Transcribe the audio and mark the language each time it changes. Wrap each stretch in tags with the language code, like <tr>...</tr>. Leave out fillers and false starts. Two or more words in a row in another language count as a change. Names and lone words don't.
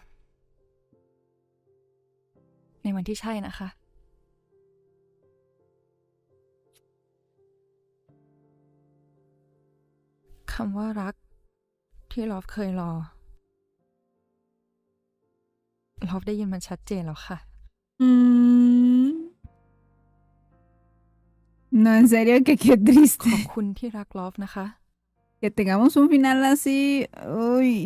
<th>ในวันที่ใช่นะคะ คำว่ารักที่ลอฟเคยรอ ลอฟได้ยินมันชัดเจนแล้วค่ะ</th> <es>No, en serio, que qué</es> <th>ข</th> <es>triste.</es> <th>อบคุณที่รักลอฟนะคะ</th> <es>Que tengamos un final así. Uy.</es>